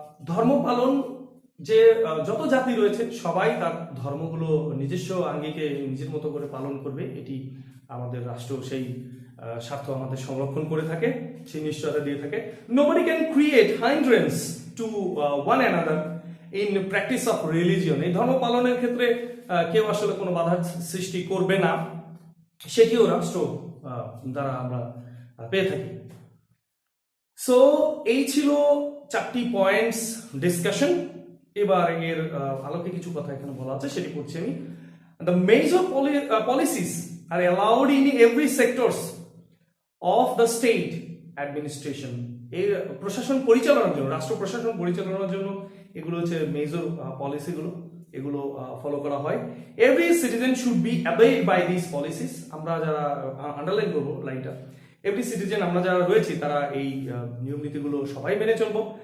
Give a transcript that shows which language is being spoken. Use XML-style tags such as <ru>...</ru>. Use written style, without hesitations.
<bn>ধর্ম পালন, যে যত জাতি রয়েছে সবাই তার ধর্মগুলো নিজস্ব আঙ্গিকে নিজের মতো করে পালন করবে, এটি আমাদের রাষ্ট্র সেই স্বার্থ আমাদের সংরক্ষণ করে থাকে, সেই নিশ্চয়তা দিয়ে থাকে।</bn> <en>Nobody can create hindrance to one another in practice of religion.</en> <bn>এই ধর্ম পালনের ক্ষেত্রে কেউ আসলে কোনো বাধা সৃষ্টি করবে না, সেটিও রাষ্ট্র দ্বারা আমরা পেয়ে থাকি। সো এই ছিল 4টি পয়েন্টস ডিসকাশন। এবার এর আলোকে কিছু কথা এখানে বলা আছে, সেটি পড়ছি আমি।</bn> <en>The major policies are allowed in every sectors of the state administration.</en> <bn>এই প্রশাসন পরিচালনার জন্য, রাষ্ট্র প্রশাসন পরিচালনার জন্য এগুলো হচ্ছে মেজর পলিসিগুলো, এগুলো ফলো করা হয়।</bn> <en>Every citizen should be abide by this policies.</en> <bn>আমরা যারা আন্ডারলাইন করবো লাইনটা, এভরি সিটিজেন আমরা যারা রয়েছি তারা এই নিয়ম নীতিগুলো সবাই মেনে চলবো।</bn>